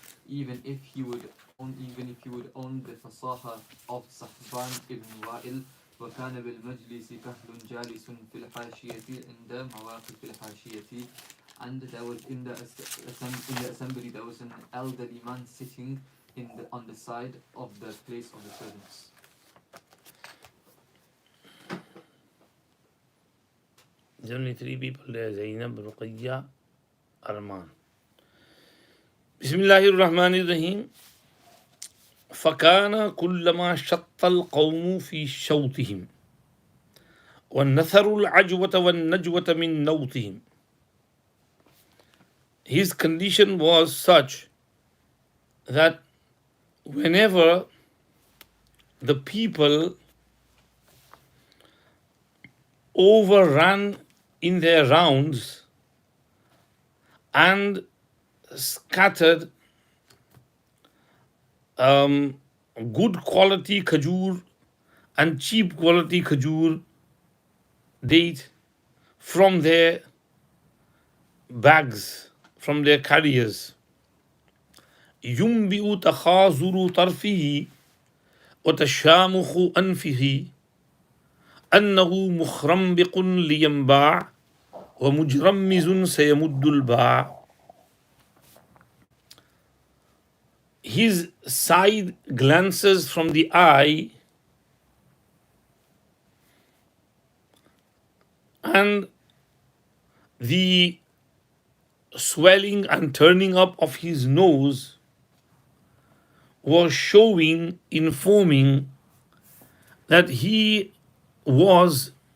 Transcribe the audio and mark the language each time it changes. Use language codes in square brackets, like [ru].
[en] Even if he would own the fasaha of Sahban ibn Wa'il. [ar] وكان بالمجلس كهل جالس في الحاشية عند مواقف الحاشية. [en] And there was in the assembly there was an elderly man sitting on the side of the place of the servants. There's only three people there: Zainab, Ruqayya, Arman. [ar] Bismillahir Rahmanir Rahim. فكان كلما شط القوم في شوطهم والنثر العجوة والنجوة من نوطهم. [en] His condition was such that whenever the people overran in their rounds and scattered good quality khajur and cheap quality khajur date from their bags, from their carriers. [ar] ينبئ تخاذر طرفه وتشامخ أنفه أنه مخرمبق لينباع ومجرمز سيمد الباع. [en] His side glances from the eye and the swelling and turning up of his nose was showing, informing that he was